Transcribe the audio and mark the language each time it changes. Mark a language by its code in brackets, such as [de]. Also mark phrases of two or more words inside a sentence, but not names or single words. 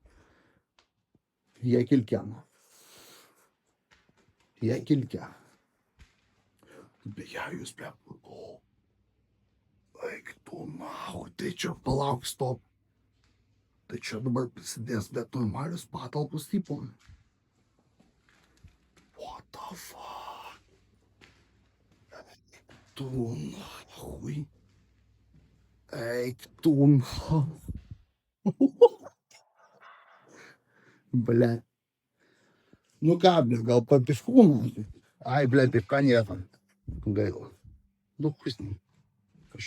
[lt] Jekilke. Beje, jūs, blet, o. Eik tu, nahu, tai čia palauk, stop. Tai čia dabar prisidės, bet normalius patalpus tipo. [en] What the fuck? [lt] Eik tu, nahui. Eik tu, nahui. Blet. Nu ką, blet, gal papiškų, nahui. Ai, blet, pipka nėra. Gaila. Nu, kusnį.